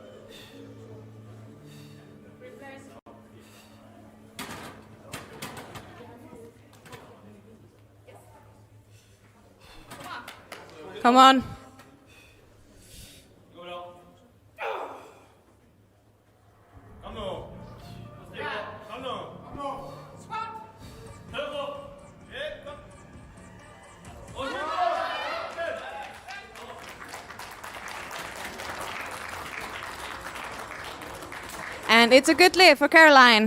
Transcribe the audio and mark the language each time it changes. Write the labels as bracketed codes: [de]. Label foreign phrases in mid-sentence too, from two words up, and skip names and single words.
[en] Come on. [no] Går bra. Kom nå. Kom nå. Kom nå. Hør på. Kom. Og så. [en] And it's a good lift for Caroline.